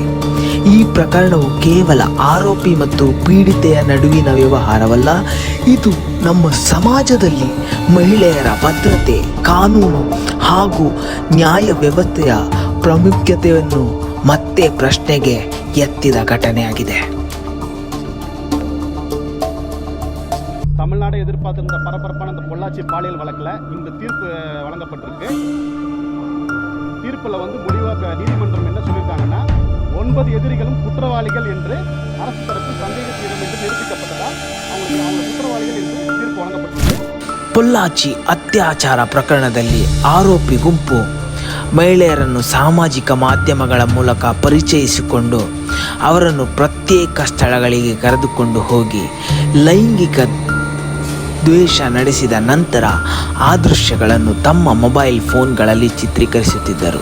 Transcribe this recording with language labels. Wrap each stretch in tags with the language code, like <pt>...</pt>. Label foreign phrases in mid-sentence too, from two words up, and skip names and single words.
<kn>ಈ ಪ್ರಕರಣವು ಕೇವಲ ಆರೋಪಿ ಮತ್ತು ಪೀಡಿತೆಯ ನಡುವಿನ ವ್ಯವಹಾರವಲ್ಲ, ಇದು ನಮ್ಮ ಸಮಾಜದಲ್ಲಿ ಮಹಿಳೆಯರ ಭದ್ರತೆ, ಕಾನೂನು ಹಾಗೂ ನ್ಯಾಯ ವ್ಯವಸ್ಥೆಯ ಪ್ರಾಮುಖ್ಯತೆಯನ್ನು ಮತ್ತೆ ಪ್ರಶ್ನೆಗೆ ಎತ್ತಿದ ಘಟನೆಯಾಗಿದೆ.</kn> <ta>தமிழ்நாடு எதிர்பார்த்திருந்த பரபரப்பான இந்த பொள்ளாச்சி பாலியல் வழக்கில் இந்த தீர்ப்பு வழங்கப்பட்டிருக்கு. தீர்ப்பில் முடிவாக நீதிமன்றம் என்ன சொல்லியிருக்காங்கன்னா, 9 எதிரிகளும் குற்றவாளிகள் என்று அரசு தரப்பு சந்தேகத்திடம் என்று நிரூபிக்கப்பட்டதால் அவங்க குற்றவாளிகள் என்று தீர்ப்பு வழங்கப்பட்டிருக்கு.</ta> <kn>ಪೊಲ್ಲಾಚಿ ಅತ್ಯಾಚಾರ ಪ್ರಕರಣದಲ್ಲಿ ಆರೋಪಿ ಗುಂಪು ಮಹಿಳೆಯರನ್ನು ಸಾಮಾಜಿಕ ಮಾಧ್ಯಮಗಳ ಮೂಲಕ ಪರಿಚಯಿಸಿಕೊಂಡು ಅವರನ್ನು ಪ್ರತ್ಯೇಕ ಸ್ಥಳಗಳಿಗೆ ಕರೆದುಕೊಂಡು ಹೋಗಿ ಲೈಂಗಿಕ ದ್ವೇಷ ನಡೆಸಿದ ನಂತರ ಆ ದೃಶ್ಯಗಳನ್ನು ತಮ್ಮ</kn> <en>mobile phoneಗಳಲ್ಲಿ</en> <kn>ಚಿತ್ರೀಕರಿಸುತ್ತಿದ್ದರು.</kn>